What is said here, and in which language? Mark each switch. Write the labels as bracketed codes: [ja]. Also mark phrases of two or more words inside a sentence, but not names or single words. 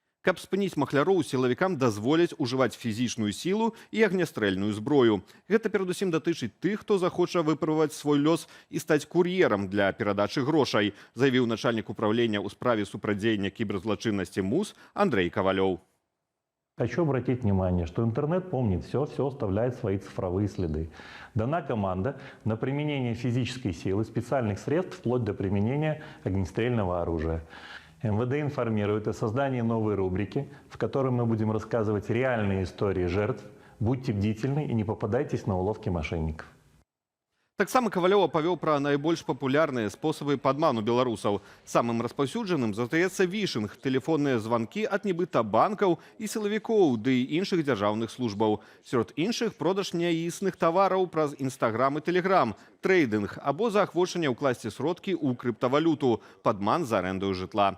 [be] Каб спыніць махляроў, сілавікам дазволяць ужываць фізічную сілу і агнястрэльную зброю. Гэта перадусім датычыць тых, хто захоча выпрабаваць свой лёс і стаць кур'ерам для перадачы грошай, заявіў начальнік управлення ў справе супрацьдзеяння кіберзлачыннасці МУС Андрей Ковалёв. [ru] Хочу обратить внимание, что интернет помнит все оставляет свои цифровые следы. Дана команда на применение физической силы, специальных средств, вплоть до применения огнестрельного оружия. МВД информирует о создании новой рубрики, в которой мы будем рассказывать реальные истории жертв. Будьте бдительны и не попадайтесь на уловки мошенников. [be] Таксама Ковалёў апавёў пра найбольш папулярныя спосабы падману беларусаў. Самым распаўсюджаным застаецца вішынг, тэлефонныя званкі ад нібыта банкаў і сілавікоў, ды і іншых дзяржаўных службаў. Сярод іншых продаж няісных тавараў праз Інстаграм і Тэлеграм, трейдынг або заахвочанне ўкласці сродкі ў крыптавалюту, падман за арэндаю жытла.